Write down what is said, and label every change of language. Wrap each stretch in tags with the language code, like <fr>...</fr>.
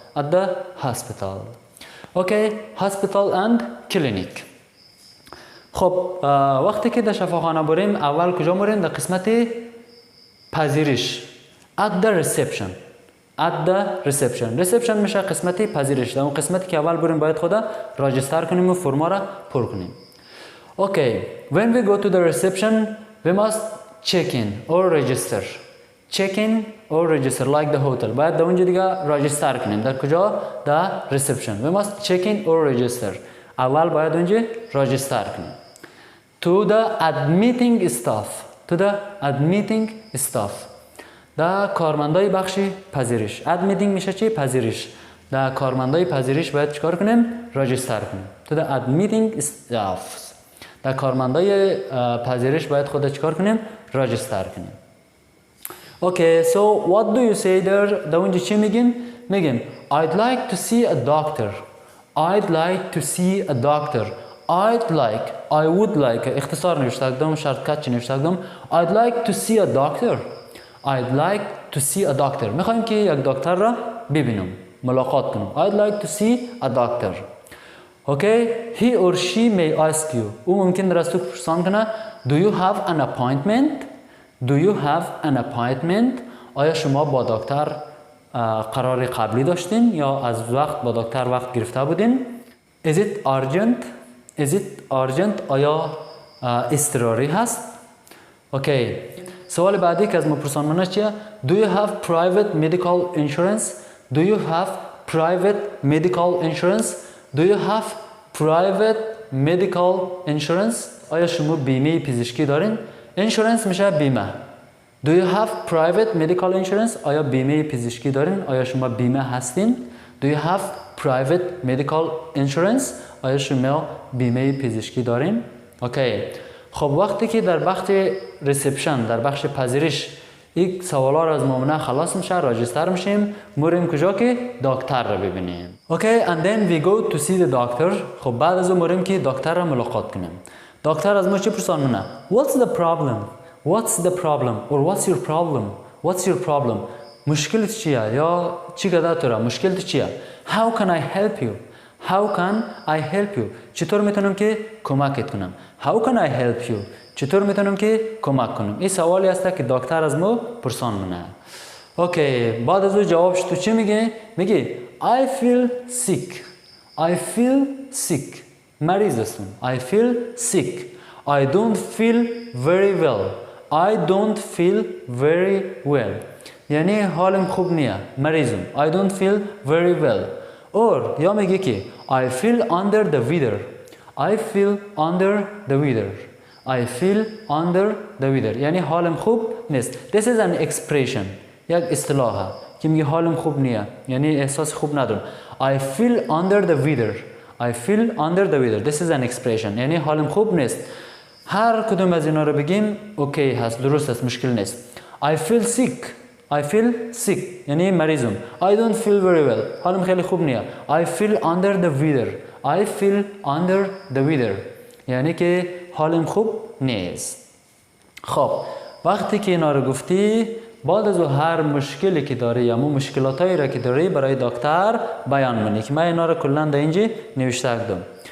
<en>At the hospital. Okay, hospital and clinic.</en> <fa>خب وقتی که در شفاخانه بریم اول کجا میریم؟ در قسمت پذیرش.</fa> <en>At the reception. At the reception.</en> <fa>reception میشه قسمت پذیرش. در اون قسمتی که اول بریم باید خود راجستر کنیم و فرما را پر کنیم.</fa> <en>Okay, when we go to the reception, we must check in or register. Check in or register like the hotel.</en> <fa>باید در اونجا دیگه راجستر کنیم. در کجا؟ در reception.</fa> <en>We must check in or register.</en> <fa>اول باید اونجا راجستر کنیم.</fa> <en>To the admitting staff. To the admitting staff.</en> <fa>در کارمندای بخش پذیرش. Admitting میشه چی؟ پذیرش. در کارمندای پذیرش باید چیکار کنیم؟ راجستر کنیم.</fa> <en>To the admitting staff.</en> <fa>در کارمندای پذیرش باید خود چیکار کنیم؟ راجستر کنیم.</fa> <en>Okay, so what do you say there?</en> <fa>در اونجا چی میگیم؟ میگیم</fa> <en>I'd like to see a doctor. I'd like to see a doctor. I'd like, I would like,</en> <fa>اختصار نوشته کردم، شرط کچی نوشته کردم.</fa> <en>I'd like to see a doctor. I'd like to see a doctor.</en> <fa>میخوایم که یک دکتر را ببینم، ملاقات کنم.</fa> <en>I'd like to see a doctor. Okay, he or she may ask you.</en> <fa>او ممکن است تو پرسان کنه</fa> <en>Do you have an appointment? Do you have an appointment?</en> <fa>آیا شما با دکتر قرار قبلی داشتین یا از وقت با دکتر وقت گرفته بودین؟</fa> <en>Is it urgent? Is it urgent?</en> <fa>آیا اضطراری هست؟ اوکی. سوال بعدی که از ما پرسانمانه چیه؟</fa> <en>Do you have private medical insurance? Do you have private medical insurance? Do you have private medical insurance?</en> <fa>آیا شما بیمه پزشکی دارین؟ Insurance میشه بیمه.</fa> <en>Do you have private medical insurance?</en> <fa>آیا بیمه پزشکی دارین؟ آیا شما بیمه هستین؟</fa> <en>Do you have private medical insurance?</en> <fa>آیا شما بیمه پزشکی دارین؟ اوکی. خب وقتی که در بخش ریسپشن، در بخش پذیرش یک سوالا را از مامونه خلاص میشه، راجستر میشیم، میریم کجا که دکتر را ببینیم.</fa> <en>Okay, and then we go to see the doctor.</en> <fa>خب بعد از اون میریم که دکتر را ملاقات کنیم. دکتر از ما چی پرسان مونه؟</fa> <en>What's the problem? What's the problem? Or what's your problem? What's your problem?</en> <fa>مشکلت چیه؟ یا چی گده تو را؟ مشکلت چیه؟</fa> <en>How can I help you? How can I help you?</en> <fa>چطور میتونم که کمکت کنم؟</fa> <en>How can I help you?</en> <fa>چطور میتونم که کمک کنم؟ این سوالی است که دکتر از ما پرسان منه. اوکی، بعد از اون جوابش تو چی میگه؟ میگه</fa> <en>I feel sick. I feel sick.</en> <fa>مریض هستم.</fa> <en>I feel sick. I don't feel very well. I don't feel very well.</en> <fa>یعنی حالم خوب نیه. مریضم.</fa> <en>I don't feel very well. اور یا میگه که I feel under the weather. I feel under the weather. I feel under the weather.</en> <fa>یعنی حالم خوب نیست.</fa> <en>This is an expression.</en> <fa>یک اصطلاحه که میگه حالم خوب نیه. یعنی احساس خوب ندارم.</fa> <en>I feel under the weather. I feel under the weather. This is an expression.</en> <fa>یعنی حالم خوب نیست. هر کدوم از اینا رو بگیم اوکی هست، درست است، مشکل نیست.</fa> <en>I feel sick. I feel sick.</en> <fa>یعنی مریضم.</fa> <en>I don't feel very well.</en> <fa>حالم خیلی خوب نیه.</fa> <en>I feel under the weather. I feel under the weather.</en> <fa>یعنی که حالم خوب نیست. خب وقتی که اینا رو گفتی، بعد از هر مشکلی که داری یا مشکلاتایی را که داری برای دکتر بیان منی که من اینا رو کلا در اینجا نوشته کردم.</fa>